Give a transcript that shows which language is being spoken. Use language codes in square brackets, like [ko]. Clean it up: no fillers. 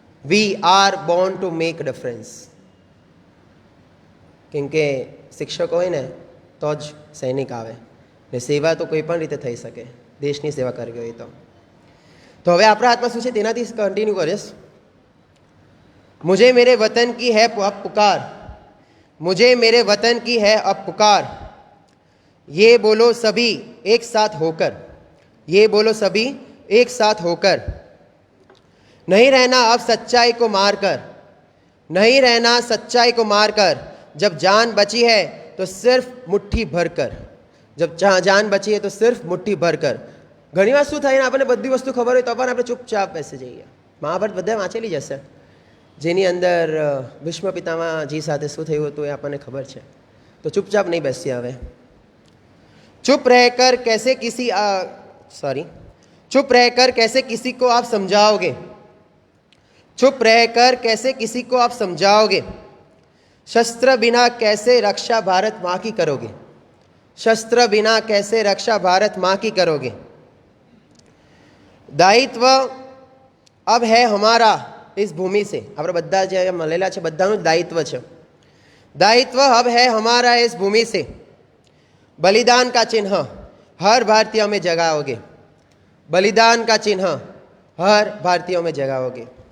[en] we are born to make difference, [gu] કેમ કે શિક્ષકો હોય ને તો જ સૈનિક આવે ને સેવા તો કોઈ પણ રીતે થઈ શકે, દેશની સેવા કરવી હોય તો હવે આપણા હાથમાં શું છે તેનાથી કન્ટિન્યુ કરીશ। [hi] मुझे मेरे वतन की है अब पुकार, मुझे मेरे वतन की है अब पुकार, ये बोलो सभी एक साथ होकर, ये बोलो सभी एक साथ होकर, नहीं रहना अब सच्चाई को मारकर, नहीं रहना सच्चाई को मारकर, जब जान बची है तो सिर्फ मुट्ठी भरकर, जब जान बची है तो सिर्फ मुट्ठी भरकर। [gu] घणी વાર શું થાય ને, આપણને બધી વસ્તુ ખબર હોય તો પણ આપણે ચૂપચાપ બેસી જઈએ। મહાભારત બધા વાંચેલી જ હશે, જેની અંદર ભીષ્મ પિતામહજી સાથે શું થયું હતું એ આપણને ખબર છે, તો ચૂપચાપ નહીં બેસીએ। [hi] હવે चुप रहकर कैसे किसी चुप रहकर कैसे किसी को आप समझाओगे, चुप रहकर कैसे किसी को आप समझाओगे, शस्त्र बिना कैसे रक्षा भारत माँ की करोगे, शस्त्र बिना कैसे रक्षा भारत माँ की करोगे। दायित्व अब है हमारा इस भूमि से, [gu] આપણે બધા જે મળેલા છે બધાનું દાયિત્વ છે। [hi] दायित्व अब है हमारा इस भूमि से, बलिदान का चिन्ह हर भारतीय में जगाओगे, बलिदान का चिन्ह हर भारतीयों में जगाओगे।